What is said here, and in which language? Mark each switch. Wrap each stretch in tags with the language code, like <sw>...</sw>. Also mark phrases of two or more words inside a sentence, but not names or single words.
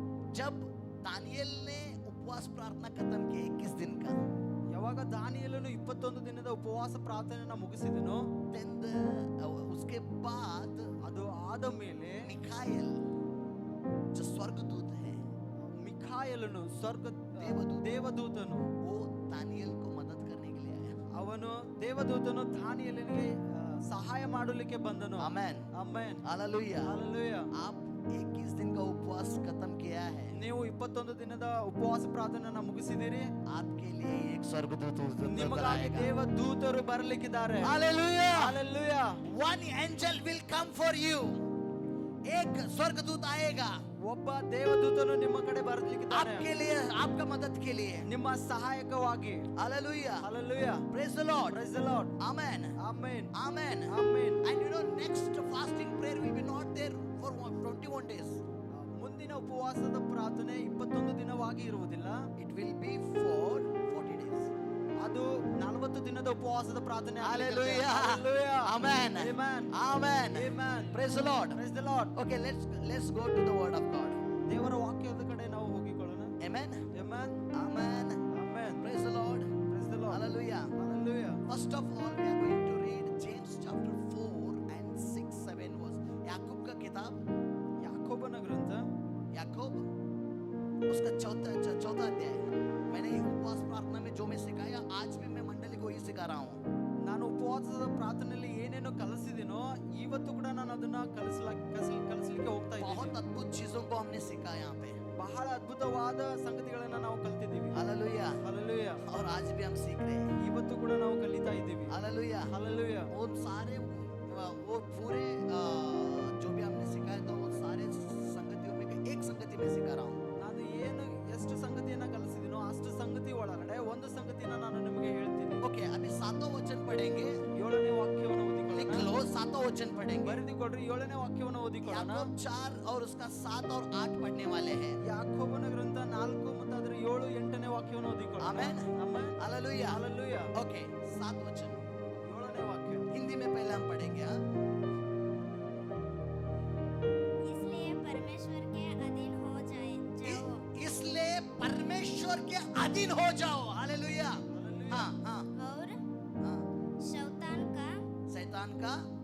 <hi>जब दानियल ने उपवास प्रार्थना खत्म किया 21 दिन का,</hi> <kn>ಯಾವಾಗ ದಾನಿಯೇಲನು 21 ದಿನದ ಉಪವಾಸ ಪ್ರಾರ್ಥನೆಯನ್ನ ಮುಗಿಸಿದನು,</kn> <hi>उसके बाद</hi> <kn>ಅದು ಆದ ಮೇಲೆ</kn> <hi>मिखाएल जो स्वर्गदूत है,</hi> <kn>ಮಿಖಾಯೇಲನು ಸ್ವರ್ಗ ದೇವದೂತನು,</kn> <hi>वो दानियल को मदद करने के लिए आया.</hi> <kn>ಅವನು ದೇವದೂತನು ದಾನಿಯೇಲನಿಗೆ ಸಹಾಯ ಮಾಡಲಿಕ್ಕೆ ಬಂದನು.</kn> <hi>आमेन</hi> <kn>ಆಮೆನ್,</kn> <hi>हालेलुया.</hi> <kn>ಹಲ್ಲೆಲೂಯಾ.</kn> <hi>आप 21 दिन का उपवास खत्म किया है,</hi> <kn>ನೀವು 21 ದಿನದ ಉಪವಾಸ ಪ್ರಾರ್ಥನೆಯನ್ನ ಮುಗಿಸಿದಿರಿ.</kn> <hi>आपके लिए एक स्वर्गदूत</hi> <kn>ನಿಮಗಾಗಿ ದೇವದೂತರು ಬರಲಿಕ್ಕಿದ್ದಾರೆ.</kn> <hi>हालेलुया.</hi> <kn>ಹಲ್ಲೆಲೂಯಾ.</kn> <en>One angel will come for you.</en> <hi>एक स्वर्गदूत आएगा</hi> <kn>ಒಬ್ಬ ದೇವದೂತನು ನಿಮ್ಮ ಕಡೆ ಬರಲಿಕ್ಕಿದ್ದಾನೆ,</kn> <hi>आपके लिए, आपका मदद के लिए.</hi> <kn>ನಿಮ್ಮ ಸಹಾಯಕವಾಗಿ.</kn> <hi>हालेलुया.</hi> <kn>ಹಲ್ಲೆಲೂಯಾ.</kn> <en>Praise the Lord. Praise the Lord. Amen.</en> <kn>ಆಮೆನ್,</kn> <en>Amen.</en> <kn>ಆಮೆನ್.</kn> <en>And you know, next fasting prayer will be not there for 21 days.</en> <kn>ಮುಂದಿನ ಉಪವಾಸದ ಪ್ರಾರ್ಥನೆ 21 ದಿನವಾಗಿ ಇರುವುದಿಲ್ಲ.</kn> <en>It will be for 40 days.</en> <kn>ಅದು 40 ದಿನದ ಉಪವಾಸದ ಪ್ರಾರ್ಥನೆ.</kn> <en>Hallelujah. Hallelujah. Amen. Amen. Amen. Amen. Praise the Lord. Praise the Lord. Okay, let's go to the word of God.</en> <kn>ದೇವರ ವಾಕ್ಯದ ಕಡೆ ನಾವು ಹೋಗಿಕೊಳ್ಳೋಣ.</kn> <en>Amen. Amen. Amen. Amen. Praise the Lord. Praise the Lord. Hallelujah. Hallelujah. First of all, we are going to read James chapter 4 and 6, 7 verse.</en> <hi>याकूब का किताब,</hi> <kn>ಯಾಕೋಬನ ಗ್ರಂಥ,</kn> <hi>याकूब उसका चौथा अध्याय. मैंने ये उपवास प्रार्थना में जो मैं सिखाया, आज भी मैं मंडली को ही सिखा रहा हूँ.</hi> <kn>ನಾನು ಉಪವಾಸದ ಪ್ರಾರ್ಥನೆಯಲ್ಲಿ ಏನೇನೋ ಕಲಿಸಿದಿನೋ ಇವತ್ತು ಕೂಡ ನಾನು ಅದನ್ನ ಕಲಿಸಲಿಕ್ಕೆ ಹೋಗ್ತಾ ಇದ್ದೀನಿ.</kn> <hi>बहुत अद्भुत चीजों को हमने सीखा यहाँ पे.</hi> <kn>ಬಹಳ ಅದ್ಭುತವಾದ ಸಂಗತಿಗಳನ್ನ ನಾವು ಕಲ್ತಿದ್ದೀವಿ.</kn> <hi>हालेलुया.</hi> <kn>ಹಲ್ಲೆಲೂಯಾ.</kn> <hi>और आज भी हम सीख रहे हैं.</hi> <kn>ಇವತ್ತು ಕೂಡ ನಾವು ಕಲಿತಾ ಇದ್ದೀವಿ.</kn> <hi>हालेलुया.</hi> <kn>ಹಲ್ಲೆಲೂಯಾ.</kn> <hi>वो सारे वो पूरे जो भी हमने सिखाया था, वो सारे संगतियों में एक संगति में सिखा रहा हूँ.</hi> <kn>ನಾನು ಏನು ಎಷ್ಟು ಸಂಗತಿಯನ್ನ ಕಲಿಸಿದಿನೋ ಅಷ್ಟು ಸಂಗತಿ ಒಳಗಡೆ ಒಂದು ಸಂಗತಿಯನ್ನ ನಾನು ನಿಮಗೆ ಹೇಳ್ತೀನಿ.</kn> <hi>ओके, अभी 7वां वचन पढ़ेंगे.</hi> <kn>7ನೇ ವಾಕ್ಯವನ್ನು</kn> <hi>लिख</hi> <kn>ಓದಿಕೊಳ್ಳೋಣ.</kn> <hi>लो, 7वां वचन पढ़ेंगे.</hi> <kn>ಬರೆದುಕೊಡ್ರಿ, 7ನೇ ವಾಕ್ಯವನ್ನು ಓದಿಕೊಳ್ಳೋಣ.</kn> <hi>याकूब 4 और उसका 7 और 8 पढ़ने वाले हैं.</hi> <kn>ಯಾಕೋಬನ ಗ್ರಂಥ 4 ಮತ್ತು ಅದರ 7, 8ನೇ ವಾಕ್ಯವನ್ನು ಓದಿಕೊಳ್ಳೋಣ.</kn> <hi>आमेन.</hi> <kn>ಆಮೆನ್.</kn> <hi>हालेलुया.</hi> <kn>ಹಲ್ಲೆಲೂಯಾ.</kn> <hi>ओके, 7 वचन</hi> <kn>7ನೇ ವಾಕ್ಯ</kn> <hi>हिंदी में पहले हम पढ़ेंगे. हाँ, इसलिए परमेश्वर के अधीन हो जाओ। इसलिए परमेश्वर के अधीन हो जाओ. हालेलुया. हाँ हाँ और हाँ. शैतान का</hi>